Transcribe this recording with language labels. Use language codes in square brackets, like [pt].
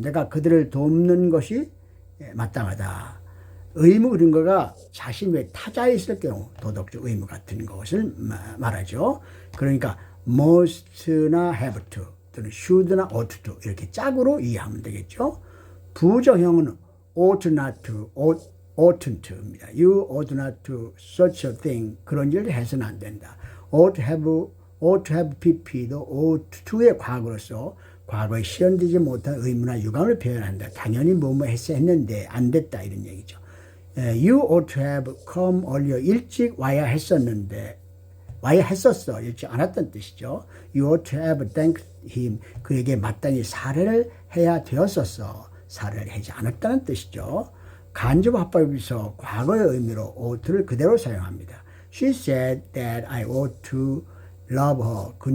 [ko] 내가 그들을 돕는 것이 마땅하다. 의무 근거가 자신 외 타자에 있을 경우 도덕적 의무 같은 것을 말하죠. 그러니까 must나 have to 또는 should나 ought to 이렇게 짝으로 이해하면 되겠죠. 부정형은 ought not to, oughtn't입니다. [en] You ought not to such a thing. [ko] 그런 일을 해서는 안 된다. ought to have pp도 ought to의 과거로서 과거에 실현되지 못한 의무나 유감을 표현한다. 당연히 뭐뭐 했는데 안 됐다 이런 얘기죠. [en] You ought to have come earlier. [ko] 일찍 와야 했었는데 와야 했었어. 일찍 안 왔다는 뜻이죠. [en] You ought to have thanked him. [ko] 그에게 마땅히 사례를 해야 되었었어. 사례를 하지 않았다는 뜻이죠. 간접 화법에서 과거의 의미로 ought를 그대로 사용합니다. [en] She said that I ought to love her.